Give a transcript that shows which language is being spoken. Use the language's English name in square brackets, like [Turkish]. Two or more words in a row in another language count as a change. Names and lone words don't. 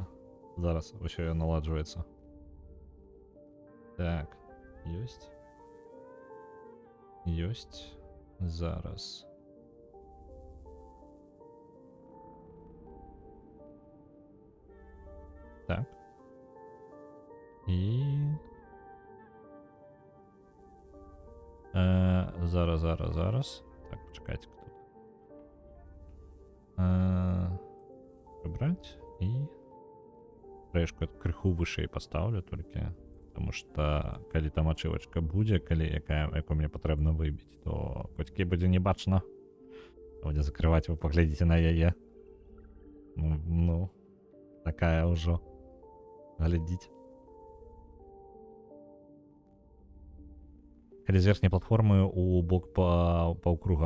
[Russian] Зараз вообще наладживается. Так, есть, [Belarusian] зараз. Так. І... Зараз. [Ukrainian] Так, почекайте тут. [Russian] Прибрать і... [Belarusian] Фрешку крыху вышэй поставлю толькі. [Russian] Потому что, [Belarusian] калі там ачывачка будзе, якую мне патрэбна выбіць, то хоць будзе не бачна. Будзе закрываць, вы паглядзіце на яе. Ну, такая ўжо. Глядзіць. Калі з верхняй платформы у бок паўкруга.